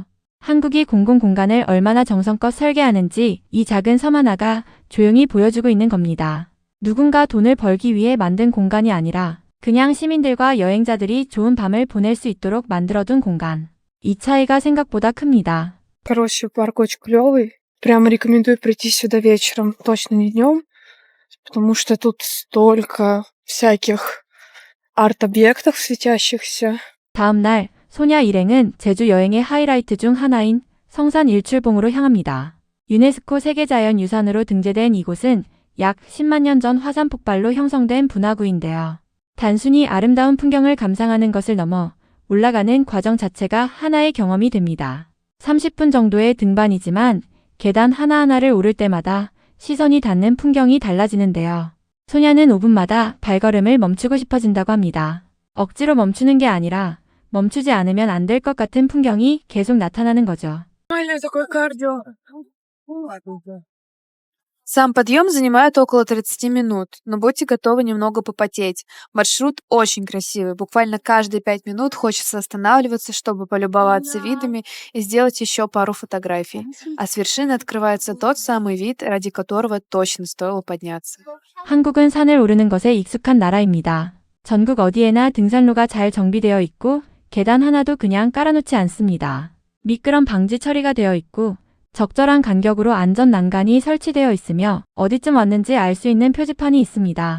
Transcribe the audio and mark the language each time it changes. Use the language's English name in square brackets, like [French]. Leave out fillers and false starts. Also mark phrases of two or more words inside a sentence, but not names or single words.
[Korean] 한국이 공공공간을 얼마나 정성껏 설계하는지 이 작은 섬 하나가 조용히 보여주고 있는 겁니다. 누군가 돈을 벌기 위해 만든 공간이 아니라 그냥 시민들과 여행자들이 좋은 밤을 보낼 수 있도록 만들어둔 공간. 이 차이가 생각보다 큽니다. [Russian] Короче, парк очень клёвый. Прямо рекомендую прийти сюда вечером, точно не днем, потому что тут столько всяких арт-объектов светящихся. [Korean] 다음 날 소냐 일행은 제주 여행의 하이라이트 중 하나인 성산 일출봉으로 향합니다. 유네스코 세계자연유산으로 등재된 이곳은 약 10만 년 전 화산 폭발로 형성된 분화구인데요. 단순히 아름다운 풍경을 감상하는 것을 넘어 올라가는 과정 자체가 하나의 경험이 됩니다. 30분 정도의 등반이지만 계단 하나하나를 오를 때마다 시선이 닿는 풍경이 달라지는데요. 소냐는 5분마다 발걸음을 멈추고 싶어진다고 합니다. 억지로 멈추는 게 아니라 멈추지 않으면 안 될 것 같은 풍경이 계속 나타나는 거죠. [Russian] Нормальное такое кардио. Сам подъем занимает около 30 минут, но будьте готовы немного попотеть. Маршрут очень красивый. Буквально каждые 5 минут хочется останавливаться, чтобы полюбоваться видами и сделать еще пару фотографий. А с вершины открывается тот самый вид, ради которого точно стоило подняться. [Korean] 한국은 산을 오르는 것에 익숙한 나라입니다. 전국 어디에나 등산로가 잘 정비되어 있고 계단 하나도 그냥 깔아놓지 않습니다. 미끄럼 방지 처리가 되어 있고 적절한 간격으로 안전 난간이 설치되어 있으며 어디쯤 왔는지 알 수 있는 표지판이 있습니다.